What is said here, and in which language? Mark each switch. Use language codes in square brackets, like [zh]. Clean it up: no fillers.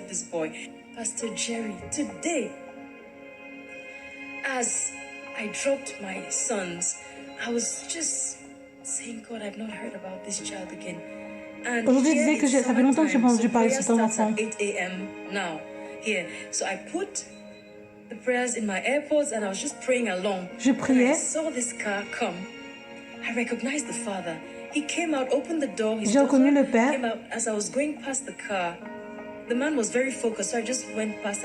[en] Pastor Jerry, today, as I dropped my sons, I was just saying, God, I've not heard about this child again. [fr] Aujourd'hui, je disais que ça fait longtemps que je n'ai pas entendu parler de cet enfant. [en] 8 a.m. now, here. So I put the prayers in my AirPods and I was just praying along. [fr] Je priais. [en] I saw this car come. I recognized the father. He came out, opened the door. [fr] J'ai reconnu le père. [en] Came out as I was going past the car. The man was very focused, so I just went past.